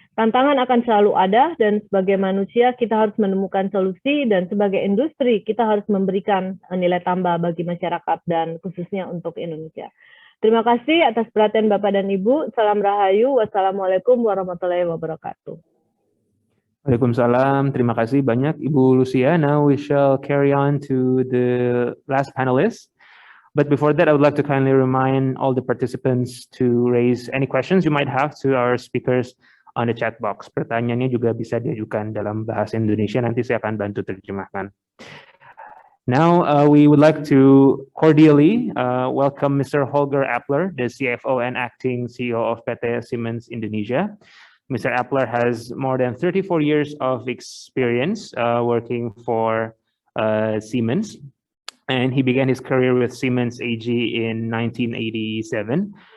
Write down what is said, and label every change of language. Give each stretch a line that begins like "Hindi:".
Indonesian: Tantangan akan selalu ada, dan sebagai manusia kita harus menemukan solusi, dan sebagai industri kita harus memberikan nilai tambah bagi masyarakat dan khususnya untuk Indonesia. Terima kasih atas perhatian Bapak dan Ibu. Salam Rahayu. Wassalamualaikum warahmatullahi wabarakatuh. Waalaikumsalam. Terima kasih banyak Ibu Lucia.
English: Now we shall carry on to the last panelist. But before that, I would like to kindly remind all the participants to raise any questions you might have to our speakers on the chat box.
Indonesian: Pertanyaannya juga bisa diajukan dalam bahasa Indonesia, nanti saya akan bantu terjemahkan.
English: Now, we would like to cordially welcome Mr. Holger Appler, the CFO and acting CEO of PT Siemens Indonesia. Mr. Appler has more than 34 years of experience working for Siemens, and he began his career with Siemens AG in 1987.